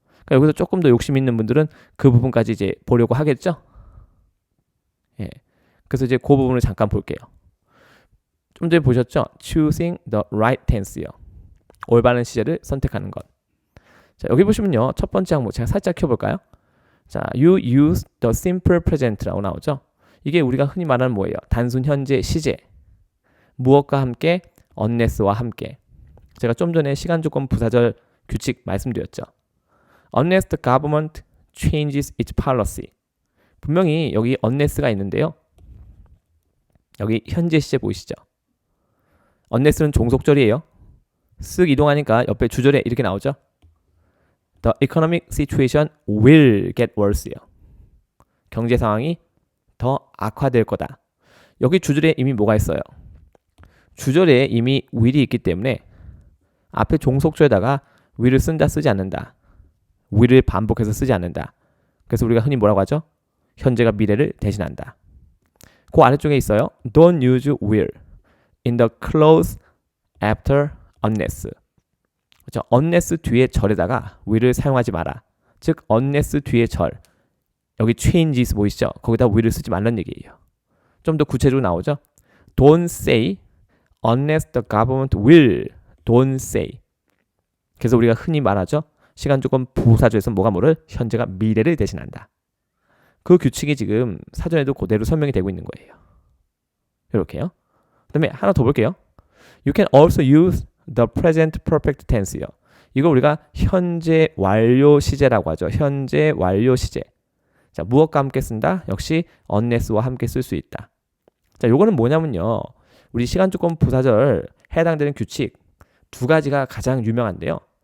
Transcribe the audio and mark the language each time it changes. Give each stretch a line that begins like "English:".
Korean: 그러니까 여기서 조금 더 욕심 있는 분들은 그 부분까지 이제 보려고 하겠죠. 그래서 이제 그 부분을 잠깐 볼게요. 좀 전에 보셨죠?
English: Choosing the right tense요.
Korean: 올바른 시제를 선택하는 것. 자, 여기 보시면요, 첫 번째 항목 제가 살짝 켜볼까요?
English: 자, you use the simple present라고 나오죠.
Korean: 이게 우리가 흔히 말하는 뭐예요? 단순 현재 시제. 무엇과 함께? unless와 함께. 제가 좀 전에 시간 조건 부사절 규칙 말씀드렸죠.
English: Unless the government changes its policy.
Korean: 분명히 여기 unless가 있는데요, 여기 현재 시제 보이시죠? unless는 종속절이에요. 쓱 이동하니까 옆에 주절에 이렇게 나오죠.
English: The economic situation will get worse요.
Korean: 경제 상황이 더 악화될 거다. 여기 주절에 이미 뭐가 있어요? 주절에 이미 will이 있기 때문에 앞에 종속절에다가 will을 쓴다 쓰지 않는다. will을 반복해서 쓰지 않는다. 그래서 우리가 흔히 뭐라고 하죠? 현재가 미래를 대신한다. 그 아래쪽에 있어요.
English: Don't use will in the clause after unless.
Korean: 그렇죠? unless 뒤에 절에다가 will을 사용하지 마라. 즉 unless 뒤에 절. 여기 changes 보이시죠? 거기다 will을 쓰지 말란 얘기예요. 좀 더 구체적으로 나오죠?
English: Don't say unless the government will. Don't say.
Korean: 그래서 우리가 흔히 말하죠. 시간 조건 부사절에서 뭐를 현재가 미래를 대신한다. 그 규칙이 지금 사전에도 그대로 설명이 되고 있는 거예요. 이렇게요. 그 다음에 하나 더 볼게요.
English: You can also use the present perfect tense요.
Korean: 이거 우리가 현재 완료 시제라고 하죠. 현재 완료 시제. 자, 무엇과 함께 쓴다? 역시 unless와 함께 쓸 수 있다. 자, 요거는 뭐냐면요. 우리 시간 조건 부사절 해당되는 규칙 두 가지가 가장 유명한데요.